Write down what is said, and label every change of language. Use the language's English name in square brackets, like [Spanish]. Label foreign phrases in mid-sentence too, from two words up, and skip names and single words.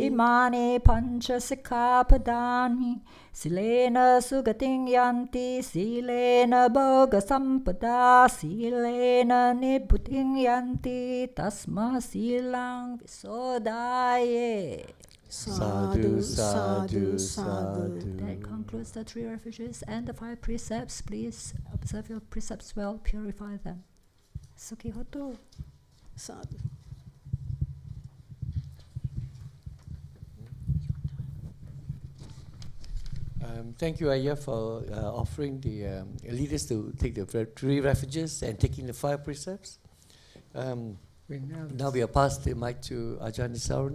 [Pali] Imani pancha sikkhapadani silena sugating yanti silena bhoga sampada silena nibbutting yanti tasma silang visodaye. Sadhu, sadhu, sadhu. [English] That concludes the 3 refuges and the 5 precepts. Please observe your precepts well, purify them. [Pali] Sukhi hotu. Sadhu. [English] Thank you, Ayah, for offering the leaders to take the 3 refuges and taking the 5 precepts. Now we are passed the mic to Ajahn Nissarano.